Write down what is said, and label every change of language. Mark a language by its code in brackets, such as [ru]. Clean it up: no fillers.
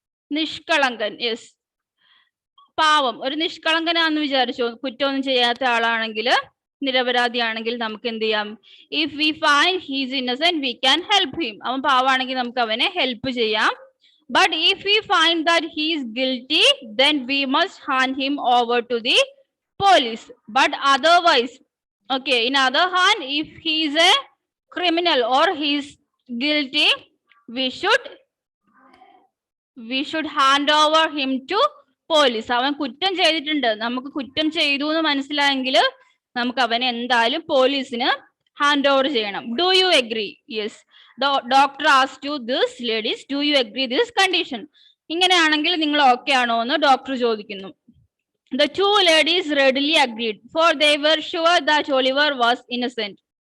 [ml] നിഷ്കളങ്കൻ. Yes, പാവം, ഒരു നിഷ്കളങ്കനാന്ന് വിചാരിച്ചോ, കുറ്റമൊന്നും ചെയ്യാത്ത ആളാണെങ്കിൽ, നിരപരാധിയാണെങ്കിൽ നമുക്ക് എന്ത് ചെയ്യാം? [en] If we find he's innocent we can help him. [ml] അവൻ പാവാണെങ്കിൽ നമുക്ക് അവനെ ഹെൽപ്പ് ചെയ്യാം. [en] But if we find that he is guilty, then we must hand him over to the police. But otherwise, okay, in other hand, if he is a criminal or he is guilty, we should hand over him to police. [ml] അവൻ കുറ്റം ചെയ്തിട്ടുണ്ട്, നമുക്ക് കുറ്റം ചെയ്തു എന്ന് മനസ്സിലായെങ്കിൽ നമുക്ക് അവനെ എന്തായാലും പോലീസിന് ഹാൻഡ് ഓവർ ചെയ്യണം. [en] Do you agree? Yes. Doctor ask to this ladies, do you agree this condition? [ml] ഇങ്ങനെയാണെങ്കിൽ നിങ്ങൾ ഓക്കെ ആണോ എന്ന് ഡോക്ടർ ചോദിക്കുന്നു. [en] The two ladies readily agreed, for they were sure that Oliver was innocent.